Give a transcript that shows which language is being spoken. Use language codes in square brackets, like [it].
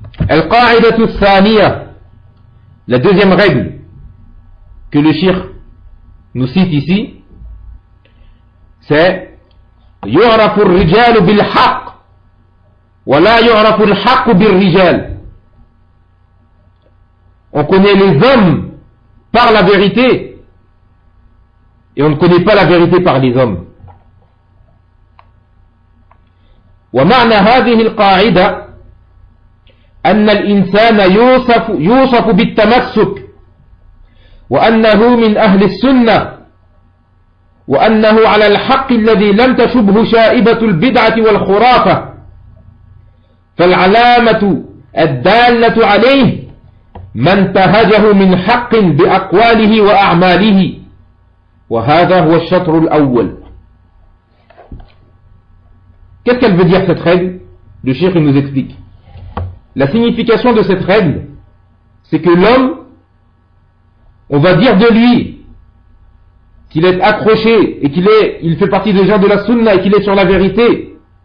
[ar] القاعدة الثانية, [fr] la deuxième règle que le shir nous cite ici, c'est [ar] يعرف الرجال بالحق ولا يعرف الحق بالرجال. [fr] On connaît les hommes par la vérité et on ne connaît pas la vérité par les hommes. [ar] ومعنى هذه القاعدة أن الإنسان يوصف بالتمسك وأنه من أهل السنة وأنه على الحق الذي لم تشبه شائبة البدعة والخرافة فالعلامة الدالة عليه ما انتهجه من حق بأقواله وأعماله وهذا هو الشطر الأول. [fr] Qu'est-ce qu'elle veut dire cette règle? Le cheikh nous explique. La signification de cette règle, c'est que l'homme, on va dire de lui qu'il est accroché et qu'il fait partie des gens de la sunna et qu'il est sur la vérité.